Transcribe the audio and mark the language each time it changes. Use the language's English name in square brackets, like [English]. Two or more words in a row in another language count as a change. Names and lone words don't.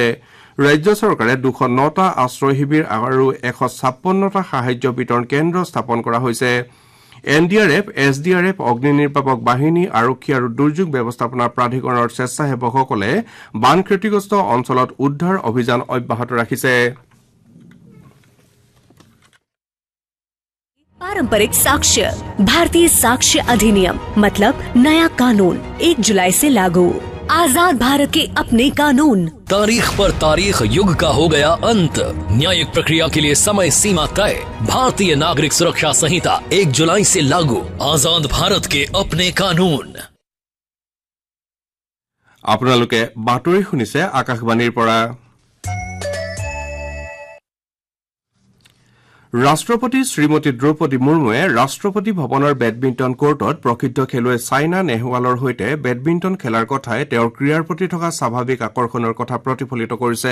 [Assamese] ৰাজ্য চৰকাৰে ২০৯টা আশ্ৰয় শিবিৰ আৰু ১৫৬টা সাহায্য বিতৰণ কেন্দ্ৰ স্থাপন কৰা হৈছে। এনডিআৰএফ, এছডিআৰএফ, অগ্নি নিৰ্বাপক বাহিনী, আৰক্ষী আৰু দুৰ্যোগ ব্যৱস্থাপনা প্ৰাধিকৰণৰ স্বেচ্ছাসেৱকসকলে বান ক্ষতিগ্ৰস্ত অঞ্চলত উদ্ধাৰ অভিযান অব্যাহত ৰাখিছে। [Hindi] पारंपरिक साक्ष्य भारतीय साक्ष्य अधिनियम मतलब नया कानून 1 जुलाई से लागू। आजाद भारत के अपने कानून। तारीख पर तारीख युग का हो गया अंत। न्यायिक प्रक्रिया के लिए समय सीमा तय। भारतीय नागरिक सुरक्षा संहिता 1 जुलाई से लागू। आजाद भारत के अपने कानून। [Assamese] আপোনালোকে বাতৰি শুনিছে আকাশবাণীৰ পৰা। ৰাষ্ট্ৰপতি শ্ৰীমতী দ্ৰৌপদী মুৰ্মুৱে ৰাষ্ট্ৰপতি ভৱনৰ বেডমিণ্টন কোৰ্টত প্ৰসিদ্ধ খেলুৱৈ ছাইনা নেহৱালৰ সৈতে বেডমিণ্টন খেলাৰ কথাই তেওঁৰ ক্ৰীড়াৰ প্ৰতি থকা স্বাভাৱিক আকৰ্ষণৰ কথা প্ৰতিফলিত কৰিছে।